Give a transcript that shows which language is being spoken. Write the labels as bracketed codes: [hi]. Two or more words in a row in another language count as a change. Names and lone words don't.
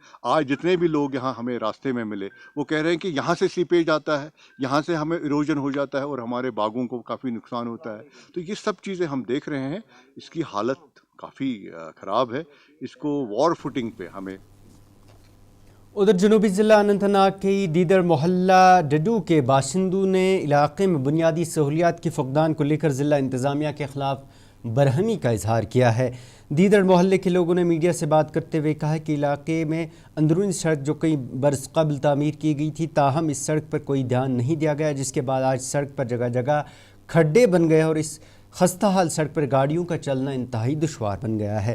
[ur] آج جتنے بھی لوگ یہاں ہمیں راستے میں ملے وہ کہہ رہے ہیں کہ یہاں سے سیپیج آتا ہے، یہاں سے ہمیں ایروجن ہو جاتا ہے اور ہمارے باغوں کو کافی نقصان ہوتا ہے. تو یہ سب چیزیں ہم دیکھ رہے ہیں. اس کی حالت کافی خراب ہے. اس کو [en] war footing [ur] پہ ہمیں. ادھر جنوبی ضلع اننت ناگ کے دیدر محلہ ڈڈو کے باشندوں نے علاقے میں بنیادی سہولیات کے فقدان کو لے کر ضلع انتظامیہ کے خلاف برہمی کا اظہار کیا ہے. دیدر محلے کے لوگوں نے میڈیا سے بات کرتے ہوئے کہا کہ علاقے میں اندرونی سڑک جو کئی برس قبل تعمیر کی گئی تھی، تاہم اس سڑک پر کوئی دھیان نہیں دیا گیا، جس کے بعد آج سڑک پر جگہ جگہ کھڈے بن گئے اور اس خستہ حال سڑک پر گاڑیوں کا چلنا انتہائی دشوار بن گیا ہے.